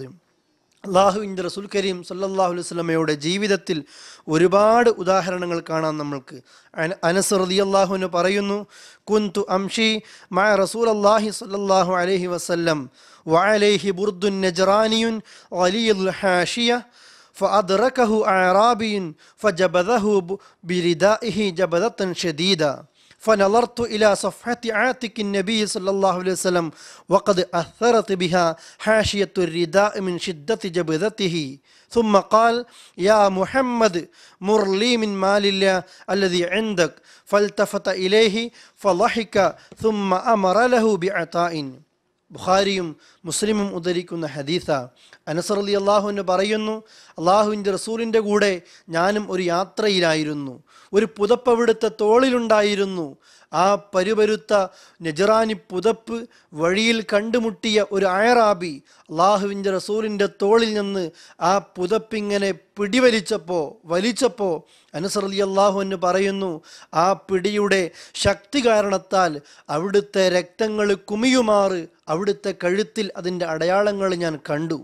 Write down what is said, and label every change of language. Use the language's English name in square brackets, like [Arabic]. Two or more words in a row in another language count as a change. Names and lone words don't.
[Malayalam] അള്ളാഹുവിൻ്റെ റസൂൽ കരീം [Arabic] صلى الله عليه وسلم [Malayalam] ജീവിതത്തിൽ ഒരുപാട് ഉദാഹരണങ്ങൾ കാണാം നമ്മൾക്ക്. [Arabic] أنس رضي الله عنه പറയുന്നു, كنت أمشي مع رسول الله صلى الله عليه وسلم وعليه برد نجراني غليظ الحاشية فأدركه أعرابي فجبذه بردائه جبذة شديدة فنظرت إلى صفحة عاتق النبي صلى الله عليه وسلم وقد أثرت بها حاشية الرداء من شدة جبذته ثم قال يا محمد مر لي من مال الله الذي عندك فالتفت إليه فضحك ثم أمر له بعطاء. [Malayalam] ബുഖാരിയും മുസ്ലിമും ഉദ്ധരിക്കുന്ന ഹദീസ. അനസ് [Arabic] رضي الله عنه [Malayalam] പറയുന്നു, അള്ളാഹുവിൻ്റെ റസൂലിൻ്റെ കൂടെ ഞാനും ഒരു യാത്രയിലായിരുന്നു. ഒരു പുതപ്പ് അവിടുത്തെ തോളിലുണ്ടായിരുന്നു. ആ പരുപരുത്ത നജ്റാനി പുതപ്പ് വഴിയിൽ കണ്ടുമുട്ടിയ ഒരു അയറാബി അള്ളാഹുവിൻ്റെ റസൂലിൻ്റെ തോളിൽ നിന്ന് ആ പുതപ്പിങ്ങനെ വലിച്ചപ്പോൾ അനസ് [Arabic] رضي الله عنه [Malayalam] പറയുന്നു, ആ പിടിയുടെ ശക്തി കാരണത്താൽ അവിടുത്തെ രക്തങ്ങൾ കുമിയുമാറ് അവിടുത്തെ കഴുത്തിൽ അതിൻ്റെ അടയാളങ്ങൾ ഞാൻ കണ്ടു.